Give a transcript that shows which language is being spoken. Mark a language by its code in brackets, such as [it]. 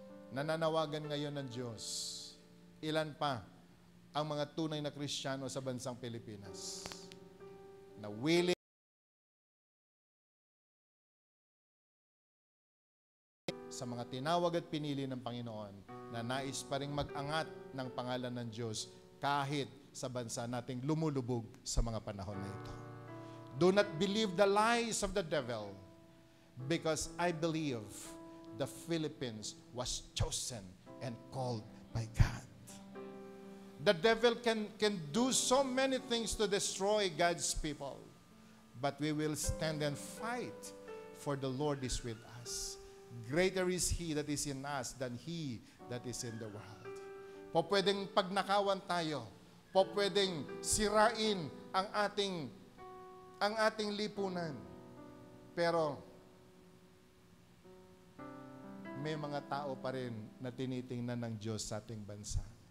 [tl] Nananawagan ngayon ng Diyos, ilan pa ang mga tunay na Kristiyano sa bansang Pilipinas na willing sa mga tinawag at pinili ng Panginoon na nais pa ring mag-angat ng pangalan ng Diyos kahit sa bansa nating lumulubog sa mga panahon na ito. [en] Do not believe the lies of the devil, because I believe the Philippines was chosen and called by God. The devil can do so many things to destroy God's people, but we will stand and fight, for the Lord is with us. Greater is He that is in us than he that is in the world. [tl] Po pwedeng pagnakawan tayo, po pwedeng sirain ang ating lipunan, pero may mga tao pa rin na tinitingnan ng Diyos sa ating bansa.